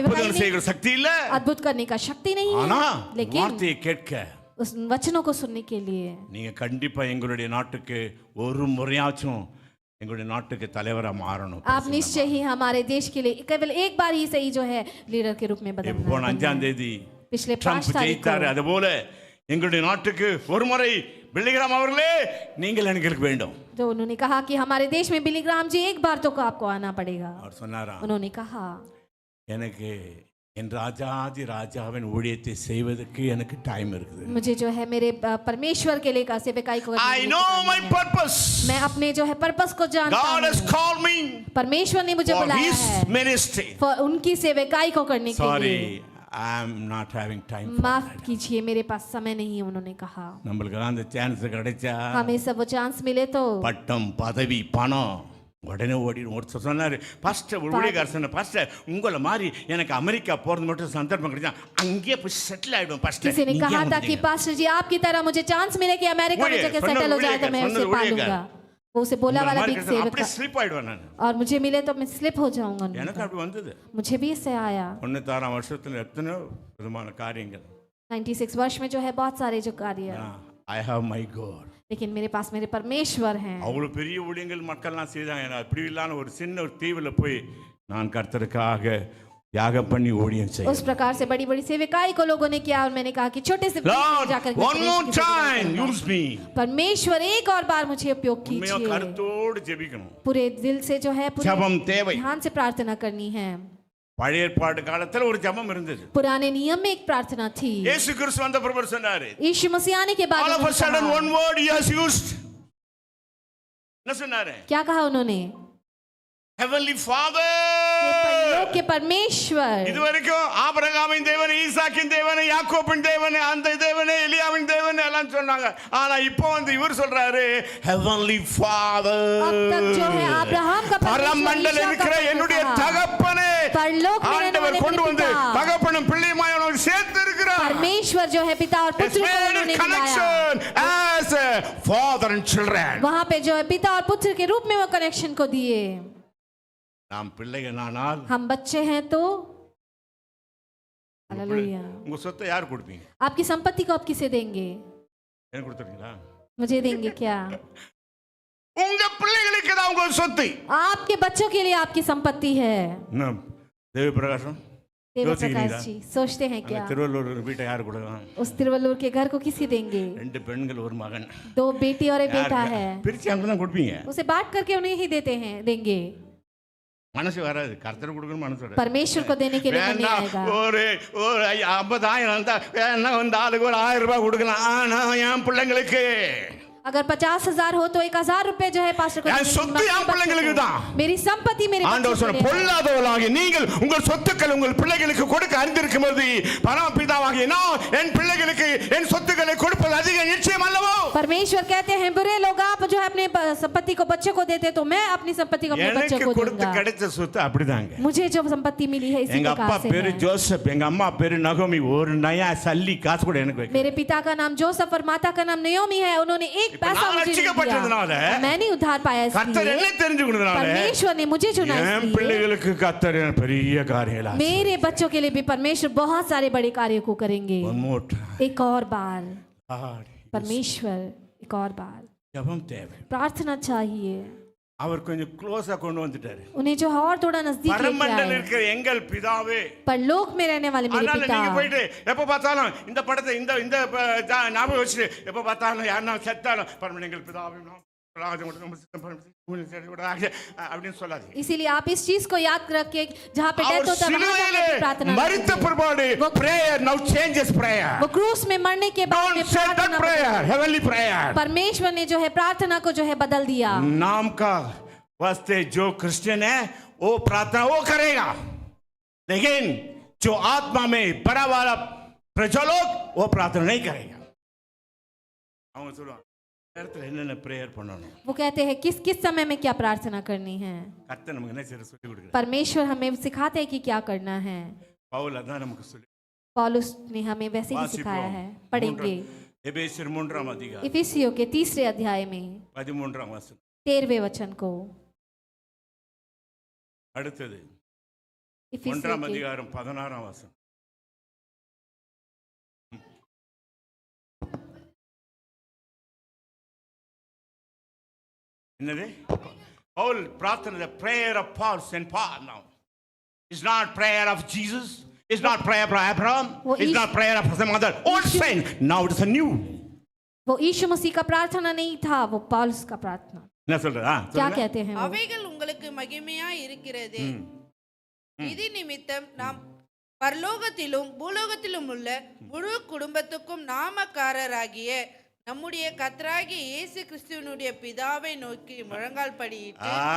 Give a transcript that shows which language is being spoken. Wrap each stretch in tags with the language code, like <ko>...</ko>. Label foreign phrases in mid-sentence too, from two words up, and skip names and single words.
<ta>அற்புதம்</ta> <hi>नहीं,</hi> <ta>செய்கிற சக்தி இல்ல.</ta> <hi>अद्भुत करने का शक्ति नहीं</hi> <ta>ஆனா</ta> <hi>है, लेकिन</hi> <ta>வார்த்தையை கேட்க</ta> <hi>उस वचनों को सुनने के लिए</hi> <ta>நீங்க கண்டிப்பா எங்களுடைய நாட்டுக்கு ஒரு முறையாச்சும் எங்களுடைய நாட்டுக்கு தலைவரா மாறணும்.</ta> <hi>आप निश्चय ही हमारे देश के लिए केवल एक बार ही सही जो है लीडर के रूप में</hi> <ta>போன</ta> <hi>बदलना</hi> <ta>5ஆம் தேதி</ta> <hi>पिछले 5</hi> <ta>ட்ரம்ப்</ta> <hi>तारीख</hi> <ta>ஜெயித்தாரு.</ta> <hi>को</hi> <ta>அதுபோல எங்களுடைய நாட்டுக்கு ஒரு முறை பில்லிகிராம் அவர்களே நீங்கள் எங்களுக்கு வேண்டும்.</ta> <hi>जो उन्होंने कहा कि हमारे देश में बिलीग्राम जी एक बार तो आपको आना पड़ेगा।</hi> <ta>அவர் சொன்னாரா,</ta> <hi>उन्होंने कहा</hi> <ta>எனக்கு என் ராஜாதி ராஜாவின் ஊழியத்தை செய்வதற்கு எனக்கு டைம் இருக்குது.</ta> <hi>मुझे जो है मेरे परमेश्वर के लिए का सेवकाई को करने</hi> <en>I</en> <hi>के</hi> <en>know</en> <hi>लिए</hi> <en>my purpose.</en> <hi>मैं अपने जो है पर्पस को जानता</hi> <en>God has</en> <hi>हूँ।</hi> <en>called me</en> <hi>परमेश्वर ने मुझे</hi> <en>for</en> <hi>बुलाया</hi> <en>his</en> <hi>है</hi> <en>ministry.</en> <hi>उनकी सेवकाई को करने के</hi> <en>Sorry,</en> <hi>लिए।</hi> <en>I am not having time for</en> <hi>माफ</hi> <en>that.</en> <hi>कीजिए, मेरे पास समय नहीं है, उन्होंने कहा।</hi> <ta>நம்மளுக்கு அந்த சான்ஸ் கிடைச்சா</ta> <hi>हमें सब वो चांस मिले तो</hi> <ta>பட்டம் பதவி பணம் உடனே ஓடிடும். ஒருத்தர் சொன்னார், பாஸ்டர் ஊழியக்காரர் சொன்ன, பாஸ்டர் உங்களை மாதிரி எனக்கு அமெரிக்கா போகிறது மட்டும் சந்தர்ப்பம் கிடைச்சா அங்கேயே போய் செட்டில் ஆகிடும் பாஸ்டர்.</ta> <hi>किसी ने कहा था कि पास्टर जी आपकी तरह मुझे चांस मिले कि अमेरिका में जाके सेटल हो जाए तो मैं उसे पालूंगा. वो उसे बोला वाला बिग सेवक</hi> <ta>அப்படியே ஸ்லிப் ஆயிடுவேன் நான்.</ta> <hi>और मुझे मिले तो मैं स्लिप हो जाऊंगा.</hi> <ta>எனக்கு அப்படி வந்தது.</ta> <hi>मुझे भी इससे आया.</hi> <ta>96 வருஷத்துல எத்தனை விதமான காரியங்கள்.</ta> <hi>96 वर्ष में जो है बहुत सारे जो कार्य.</hi> <en>I have my God.</en> <hi>लेकिन मेरे पास मेरे परमेश्वर हैं.</hi> <ta>அவ்வளவு பெரிய ஊழியங்கள் மக்கள்லாம் செய்தாங்க. அப்படி இல்லாத ஒரு சின்ன ஒரு தீவுல போய் நான் கர்த்தருக்காக यागम பண்ணி ஊழியம் செய்ய.</ta> <hi>उस प्रकार से बड़ी बड़ी सेविकाई को लोगों ने किया और मैंने कहा कि छोटे से जाकर</hi> <en>one more time use me.</en> <hi>परमेश्वर एक और बार मुझे उपयोग कीजिए.</hi> <ta>मैं கருத்தோடு ஜெபிக்கணும்.</ta> <hi>पूरे दिल से जो है पूरे</hi> <ta>ஜெபம் தேவை.</ta> <hi>ध्यान से प्रार्थना करनी है.</hi> <ta>பழைய ஏற்பாடு காலத்துல ஒரு ஜெபம் இருந்தது.</ta> <hi>पुराने नियम में एक प्रार्थना थी.</hi> <ta>இயேசு கிறிஸ்து வந்த பிறகு சொன்னாரு,</ta> <hi>यीशु मसीह आने के बाद</hi> <en>all of a sudden one word he has used.</en> <ta>என்ன சொன்னாரு?</ta> <hi>क्या कहा उन्होंने?</hi> <en>heavenly father.</en> <hi>परलोक के परमेश्वर.</hi> <ta>இதுவரைக்கும் ஆபிரகாமின் தேவன், ஈசாக்கின் தேவன், யாக்கோபின் தேவன், அந்த தேவன், எலியாவின் தேவன் எல்லாம் சொன்னாங்க. ஆனா இப்போ வந்து இவர் சொல்றாரு</ta> <en>heavenly father.</en> <hi>अब तक जो है अब्राहम का</hi> <ta>பரமண்டல இருக்கிற என்னுடைய தகப்பனே.</ta> <hi>परलोक में रहने वाले</hi> <ta>கொண்டு வந்து தகப்பனும் பிள்ளையுமாய் அவனை சேர்த்து இருக்கிறார்.</ta> <hi>परमेश्वर जो है पिता और पुत्र को उन्होंने मिलाया.</hi> <en>as a father and children.</en> <hi>वहां पे जो है पिता और पुत्र के रूप में वो कनेक्शन को दिए.</hi> <ta>நாம் பிள்ளைகளானால்</ta> <hi>हम बच्चे हैं तो हालेलुया.</hi> <ta>உங்க சொத்தை யார் கொடுப்பீங்க?</ta> <hi>आपकी संपत्ति को आप किसे देंगे?</hi> <ta>எனக்கு கொடுத்துறீங்களா?</ta> <hi>मुझे देंगे क्या?</hi> <ta>உங்க பிள்ளைகளுக்கு தான் உங்க சொத்து.</ta> <hi>आपके बच्चों के लिए आपकी संपत्ति है.</hi> <ta>தேவி பிரகாசம்</ta> <hi>देव प्रकाश जी सोचते हैं क्या?</hi> <ta>திருவள்ளூர் வீட்டை யார் கொடுக்கலாம்?</ta> <hi>उस तिरुवल्लुर के घर को किसी देंगे?</hi> <ta>ரெண்டு பெண்கள் ஒரு மகன்.</ta> <hi>2 बेटी और एक बेटा है.</hi> <ta>பிரிச்சு அங்க தான் கொடுப்பீங்க.</ta> <hi>उसे बांट करके उन्हें ही देते हैं देंगे.</hi> <ta>மனசு வராது. கர்த்தர் கொடுக்கணும் மனசு வராது.</ta> <hi>परमेश्वर को देने के लिए मन नहीं आएगा.</hi> <ta>ஒரு 50,000 இருந்தா வேணா வந்து ஆளுக்கு ஒரு 1000 ரூபாய் கொடுக்கலாம். ஆனா என் பிள்ளைங்களுக்கு</ta> <hi>अगर 50,000 हो तो 1,000 रुपए जो है पास्टर को</hi> <ta>சொத்து என் பிள்ளைங்களுக்கு தான்.</ta> <hi>मेरी संपत्ति मेरे</hi> <ta>ஆண்டவர் சொன்ன பொல்லாதவர்களாகிய நீங்கள் உங்கள் சொத்துக்கள் உங்கள் பிள்ளைகளுக்கு கொடுக்க அறிந்திருக்கும்போது பரமபிதாவாகிய நான் என் பிள்ளைகளுக்கு என் சொத்துக்களை கொடுப்பது அதிக நிச்சயம் அல்லவோ?</ta> <hi>परमेश्वर कहते हैं बुरे लोग आप जो है अपने संपत्ति को बच्चों को देते तो मैं अपनी संपत्ति को अपने बच्चों को</hi> <ta>கொடுத்து</ta> <hi>दूंगा.</hi> <ta>கிடைச்ச சொத்து அப்படிதாங்க.</ta> <hi>मुझे जो संपत्ति मिली है इसी</hi> <ta>எங்க அப்பா</ta> <hi>प्रकार से</hi> <ta>பேரு</ta> <hi>है.</hi> <ta>ஜோசப், எங்க அம்மா பேரு நகோமி. ஒரு நயா சல்லி காசு கூட எனக்கு வைக்கல.</ta> <hi>मेरे पिता का नाम जोसेफ और माता का नाम नयोमी है. उन्होंने एक पैसा मुझे नहीं दिया. मैं नहीं उधार पाया</hi> <ta>கர்த்தர் என்ன</ta> <hi>इसलिए.</hi> <ta>தெரிஞ்சுக்கிறதுனால</ta> <hi>परमेश्वर ने मुझे चुना</hi> <ta>என்</ta> <hi>इसलिए.</hi> <ta>பிள்ளைகளுக்கு கர்த்தர் பெரிய காரியங்களா.</ta> <hi>मेरे बच्चों के लिए भी परमेश्वर बहुत सारे बड़े कार्यों को करेंगे.</hi> <en>one more time.</en> <hi>एक और बार</hi> <en>God,</en> <hi>परमेश्वर एक और बार</hi> <ta>ஜெபம் தேவை.</ta> <hi>प्रार्थना चाहिए.</hi> <ta>அவர் கொஞ்சம் க்ளோஸா கொண்டு வந்துட்டாரு.</ta> <hi>उन्हें जो है और थोड़ा नजदीक लेके</hi> <ta>பரமண்டல</ta> <hi>आए.</hi> <ta>இருக்கிற எங்கள் பிதாவே.</ta> <hi>परलोक में रहने वाले मेरे</hi> <ta>அதனால</ta> <hi>पिता.</hi> <ta>நீங்க போயிட்டு எப்ப பார்த்தாலும் இந்த படத்தை இந்த இந்த ஞாபகம் வச்சுட்டு எப்ப பார்த்தாலும் யாருன்னா செத்தாலும் பரமண்டல எங்கள் பிதாவே அப்படின்னு சொல்லாதீங்க.</ta> <hi>इसीलिए आप इस चीज को याद रखिए जहाँ पे डेथ होता है वहाँ जाकर प्रार्थना मरते परबाडे</hi> <en>prayer now changes prayer.</en> <hi>वो क्रूस में मरने के बाद में</hi> <en>Don't say that prayer, heavenly prayer.</en> <hi>परमेश्वर ने जो है प्रार्थना को जो है बदल दिया. नाम का वास्ते जो क्रिश्चियन है वो प्रार्थना वो करेगा, लेकिन जो आत्मा में बड़ा वाला प्रजलोक वो प्रार्थना नहीं करेगा.</hi> <ta>அவங்க சொல்லுவாங்க நேரத்துல என்னென்ன பிரேயர் பண்ணணும்.</ta> <hi>वो कहते हैं किस किस समय में क्या प्रार्थना करनी है.</hi> <ta>கர்த்தர் நமக்கு என்ன செய்ய சொல்லி கொடுக்கிறார்.</ta> <hi>परमेश्वर हमें सिखाते हैं कि क्या करना है.</hi> <ta>பவுல் அதான் நமக்கு சொல்லி.</ta> <hi>पौलुस ने हमें वैसे ही सिखाया है. पढ़ेंगे</hi> <ta>எபேசியர் 3 அதிகாரம்</ta> <hi>इफिसियों के 3 अध्याय में</hi> <ta>13 வசனம்.</ta> <hi>13वें वचन को.</hi> <ta>அடுத்தது</ta> <hi>इफिसियों 1 के</hi> <ta>அதிகாரம் 16 வசனம். என்னது? பவுல் பிரார்த்தனை,</ta> <en>the prayer of Paul Saint Paul now. It's not prayer of Jesus. It's not prayer of Abraham. It's not prayer of some other old saint. Now it's a new.</en> <hi>वो यीशु मसीह का प्रार्थना नहीं था, वो पौलुस का प्रार्थना.</hi> <ta>என்ன சொல்றா?</ta> <hi>क्या कहते हैं वो?</hi> <ta>அவைகள் உங்களுக்கு மகிமையா இருக்கிறது. இது நிமித்தம் நாம் பரலோகத்திலும் பூலோகத்திலும் உள்ள முழு குடும்பத்துக்கும் நாமக்காரராகிய நம்முடைய கர்த்தராகிய இயேசு கிறிஸ்துவினுடைய பிதாவை நோக்கி முழங்கால் படியிட்டு.</ta>